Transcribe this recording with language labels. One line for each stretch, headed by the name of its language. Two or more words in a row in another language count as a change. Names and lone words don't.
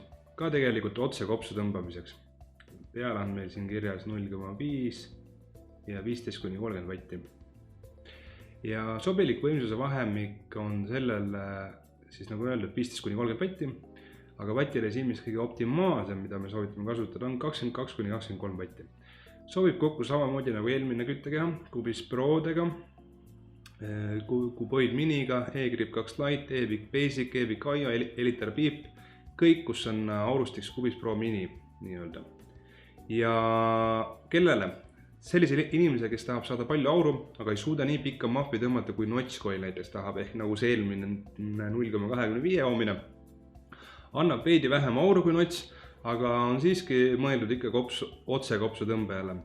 Estonian: Ka tegelikult otse kopsu tõmbamiseks. Peale on meil siin kirjas 0,5 ja 15–30 vatti. Ja sobilik võimsuse vahemik on sellel, siis nagu öeldud, 15–30 vatti, aga vatirežiimis kõige optimaalsem, mida me soovitame kasutada, on 22–23 vatti. Sobib kokku samamoodi nagu eelmine küttekeha, Cubis Prodega, Cuboid Miniga, E-Grip 2 Lite, E-Vic Basic, E-Vic IO, Eliter Beep, kõik, kus on aurustiks Cubis Pro Mini nii-öelda. Ja kellele? Sellise inimese, kes tahab saada palju auru, aga ei suuda nii pikka mahvi tõmmata kui Notch-Coil näiteks tahab, ehk nagu see eelmine 0,25 ohmine. Annab veidi vähem auru kui Notch, aga on siiski mõeldud ikka otse kopsu tõmbajale.